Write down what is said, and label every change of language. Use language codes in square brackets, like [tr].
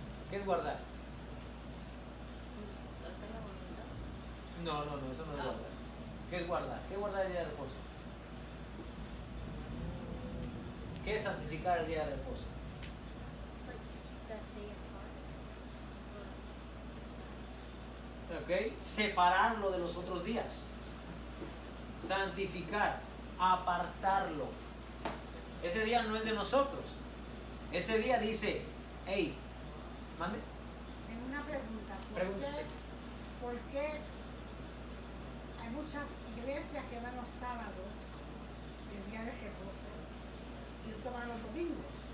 [es] ¿Qué es guardar? Hacer la voluntad. No, eso no es Ah. guardar. ¿Qué es guardar? ¿Qué es guardar el día de reposo? ¿Qué es santificar el día de reposo? [en] It's like to keep that day apart. [es] ¿Ok? Separarlo de los otros días. Santificar, apartarlo. Ese día no es de nosotros. Ese día dice, hey, mande. Tengo una pregunta. Pregunte. ¿Por qué hay muchas iglesias que van los sábados, el día de reposo, y otros van los domingos?